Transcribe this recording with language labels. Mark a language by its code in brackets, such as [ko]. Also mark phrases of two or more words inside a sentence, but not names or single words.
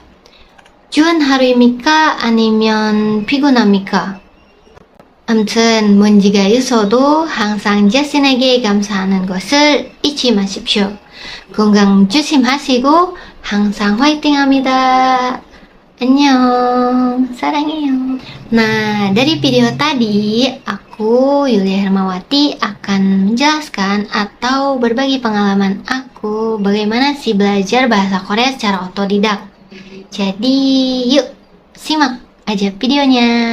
[ko] 좋은 하루입니까? 아니면 피곤합니까? 암튼 문제가 있어도 항상 자신에게 감사하는 것을 잊지 마십시오. 건강 조심하시고 항상 화이팅합니다. Annyeong, sarangeyo. [id] Nah, dari video tadi, aku Yulia Hermawati akan menjelaskan atau berbagi pengalaman aku bagaimana sih belajar bahasa Korea secara otodidak. Jadi, yuk simak aja videonya.